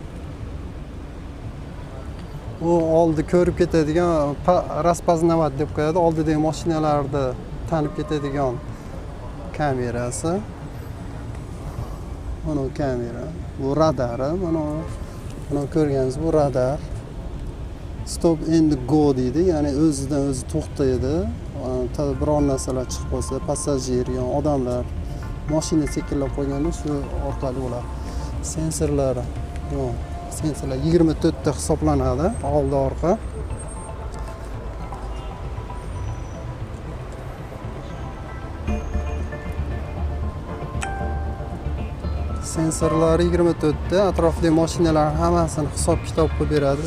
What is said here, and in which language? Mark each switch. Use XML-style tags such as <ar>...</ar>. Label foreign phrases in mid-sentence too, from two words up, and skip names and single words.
<uz>U oldi ko'rib ketadigan raspoznovat deb qo'yadi. Oldidagi mashinalarni tanib ketadigan kamerasi. Mana kamera. Bu radari, mana ko'rganingiz bu radar.</uz> <en>Stop and go deydi, ya'ni o'zidan o'zi to'xtaydi.</en> <uz>Biror narsalar chiqib qolsa, passajir yoki odamlar mashina sekinlab qo'yganda shu orqali ular sensorlari, sensorlar 24 ta hisoblanadi, oldi orqa. Sensorlari 24 ta, atrofdagi mashinalar hammasini hisob-kitob qilib beradi.</uz>